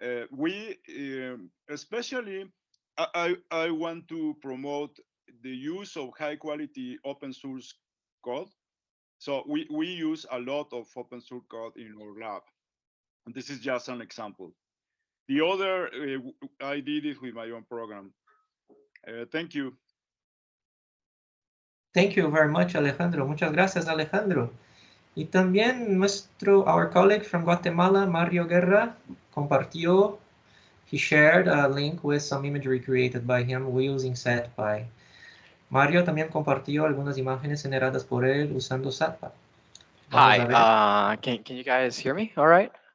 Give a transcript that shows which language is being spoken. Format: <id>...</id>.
<en>We especially I want to promote the use of high quality open source code. So we use a lot of open source code in our lab. And this is just an example. The other, I did it with my own program. Thank you. Thank you very much, Alejandro.</en> <es>Muchas gracias, Alejandro. Y también</es> <en>our colleague from Guatemala,</en> <es>Mario Guerra, compartió.</es> <en>He shared a link with some imagery created by him using Satpai.</en> <es>Mario también compartió algunas imágenes generadas por él usando Satpai.</es> <en>Hi, can you guys hear me all right?</en>